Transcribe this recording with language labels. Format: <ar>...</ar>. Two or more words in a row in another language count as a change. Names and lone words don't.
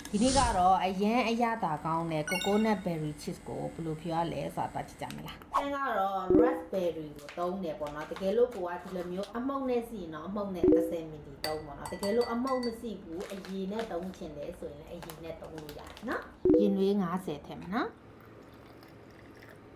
<my>ဒီနေ့ကတော့အရန်အရသာကောင်းတဲ့</my> <en>coconut berry cheese</en> <my>ကိုဘယ်လိုဖြေရလဲဆိုတာကြည့်ကြမလား။အဲကတော့ raspberry ကိုသုံးတယ်ပေါ့နော်။တကယ်လို့ကိုကဒီလိုမျိုးအမှုန့်နဲ့စီနော်အမှုန့်နဲ့ 30 ml သုံးပေါ့နော်။တကယ်လို့အမှုန့်မရှိဘူးအရည်နဲ့သုံးချင်တယ်ဆိုရင်လည်းအရည်နဲ့သုံးလို့ရတယ်နော်။ရင်နွေး90ထည့်မယ်နော်။</my>